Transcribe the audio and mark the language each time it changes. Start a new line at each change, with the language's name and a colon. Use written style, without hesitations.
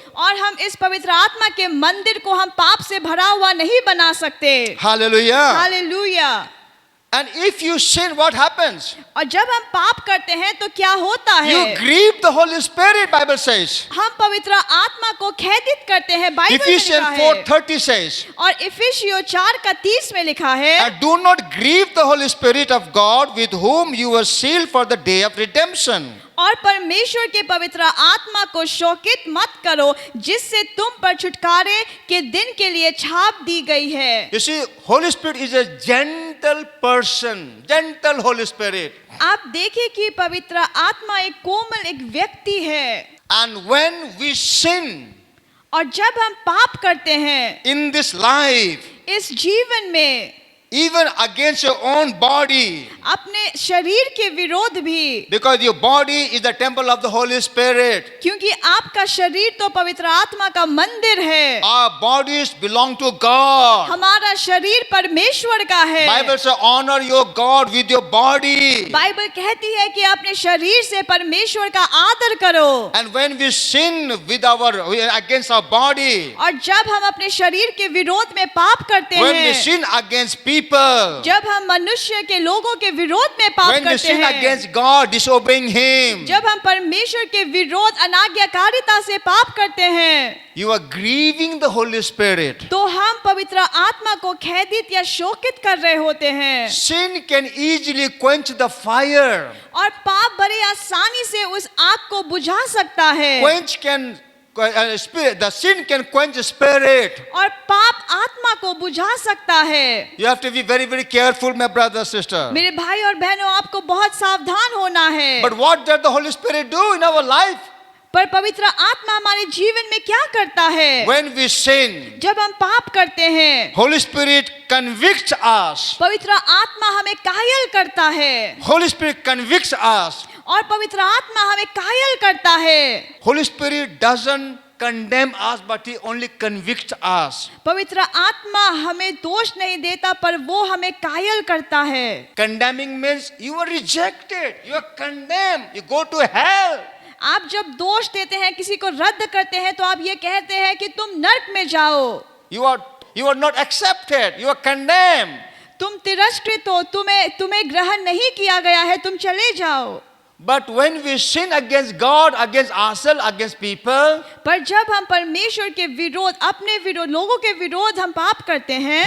Hindi: और हम इस पवित्र आत्मा के मंदिर को हम पाप से भरा हुआ नहीं बना सकते।
English: Hallelujah.
Hindi: Hallelujah.
English: And if you sin, what happens?
Hindi: और जब हम पाप करते हैं तो क्या होता है?
English: You grieve the Holy Spirit, Bible says.
Hindi: हम पवित्र आत्मा को खेदित करते हैं, बाइबल में
English: Ephesians
Hindi: लिखा है।
English: 4:30 says,
Hindi: और इफिसियों 4:30 में लिखा है,
English: and do not grieve the Holy Spirit of God, with whom you were sealed for the day of redemption.
Hindi: और परमेश्वर के पवित्र आत्मा को शोकित मत करो, जिससे तुम पर छुटकारे के दिन के लिए छाप दी गई है।
English: You see, Holy Spirit is a gentle person, gentle Holy Spirit.
Hindi: आप देखिए कि पवित्र आत्मा एक कोमल एक व्यक्ति है।
English: And when we sin
Hindi: और जब हम पाप करते हैं
English: in this life,
Hindi: इस जीवन में,
English: even against your own body,
Hindi: अपने शरीर के विरोध भी,
English: because your body is the temple of the Holy Spirit.
Hindi: क्योंकि आपका शरीर तो पवित्र आत्मा का मंदिर है।
English: Our bodies belong to God.
Hindi: हमारा शरीर परमेश्वर का है।
English: Bible says, honor your God with your body.
Hindi: Bible कहती है कि अपने शरीर से परमेश्वर का आदर करो।
English: And when we sin against our body,
Hindi: और जब हम अपने शरीर के विरोध में पाप करते
English: when we
Hindi: हैं,
English: sin against people,
Hindi: जब हम मनुष्य के लोगों के विरोध में पाप
English: when we
Hindi: करते
English: sin
Hindi: हैं,
English: against God, disobeying Him,
Hindi: जब हम परमेश्वर के विरोध अनाज्ञाकारिता से पाप करते हैं,
English: you are grieving the Holy Spirit.
Hindi: तो हम पवित्र आत्मा को खेदित या शोकित कर रहे होते हैं।
English: Sin can easily quench the fire.
Hindi: और पाप बड़े आसानी से उस आग को बुझा सकता है।
English: The sin can quench the spirit.
Hindi: और पाप आत्मा को बुझा सकता है।
English: You have to be very, very careful, my brother, sister.
Hindi: मेरे भाई और बहनों, आपको बहुत सावधान होना है।
English: But what does the Holy Spirit do in our life?
Hindi: पर पवित्र आत्मा हमारे जीवन में क्या करता है?
English: When we sin,
Hindi: जब हम पाप करते हैं,
English: Holy Spirit convicts us.
Hindi: पवित्र आत्मा हमें कायल करता है।
English: Holy Spirit convicts us.
Hindi: और पवित्र आत्मा हमें कायल करता है।
English: Holy Spirit doesn't condemn us, but He only convicts us.
Hindi: पवित्र आत्मा हमें दोष नहीं देता, पर वो हमें कायल करता है।
English: Condemning means you are rejected, you are condemned, you go to hell.
Hindi: आप जब दोष देते हैं, किसी को रद्द करते हैं, तो आप ये कहते हैं कि तुम नरक में जाओ।
English: You are not accepted, you are condemned.
Hindi: तुम तिरस्कृत हो, तुम्हें ग्रहण नहीं किया गया है, तुम चले जाओ।
English: But when we sin against God, against ourselves, against people,
Hindi: पर जब हम परमेश्वर के विरोध, अपने विरोध, लोगों के विरोध हम पाप करते हैं,